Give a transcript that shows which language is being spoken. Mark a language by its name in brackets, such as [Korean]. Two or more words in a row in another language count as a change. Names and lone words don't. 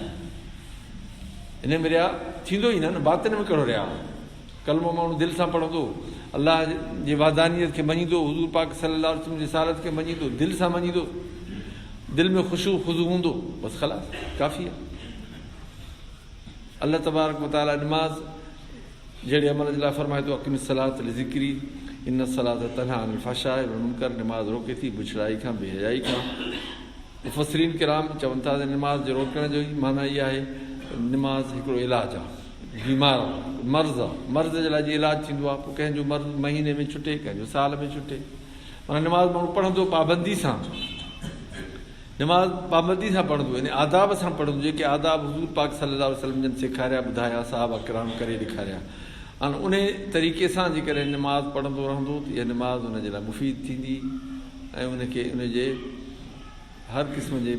[Sindhi] इन में रिया थींदो ई न बातिन में कहिड़ो रिया कलमो माण्हू दिलि सां पढ़ंदो अलाह जे वादानियत खे मञींदो हुज़ूर पाक सल्लल्लाहु अलैहि वसल्लम जी रिसालत खे मञींदो दिलि सां मञींदो दिलि में ख़ुशू ख़ुज़ू हूंदो बसि ख़लास काफ़ी आहे अलाह तबारक व तआला निमाज़ जहिड़े अमल जे लाइ फरमाए थो [Arabic] أقم الصلاة لذكري إن الصلاة تنهى عن الفحشاء والمنكر [Sindhi] निमाज़ रोके थी बुछड़ाई खां बेहयाई खां मुफ़स्सिरीन किराम चवनि था त निमाज़ जे रोकण जो ई माना इहा आहे निमाज़ हिकिड़ो इलाजु आहे बीमार मर्ज़ आहे मर्ज़ जे लाइ जीअं इलाजु थींदो आहे पोइ कंहिंजो मर्ज़ महीने में छुटे कंहिंजो साल में छुटे माना निमाज़ माण्हू पढ़ंदो पाबंदी सां निमाज़ पाबंदी सां पढ़ंदो यानी आदाब सां पढ़ंदो जेके आदाब हुज़ूर पाक सल्लल्लाहु अलैहि वसल्लम जन सेखारिया ॿुधाया साहबा किराम करे ॾेखारिया हाणे उन तरीक़े सां जेकॾहिं निमाज़ पढ़ंदो रहंदो त इहा निमाज़ हुनजे लाइ मुफ़ीद थींदी ऐं उनखे उनजे हर क़िस्म जे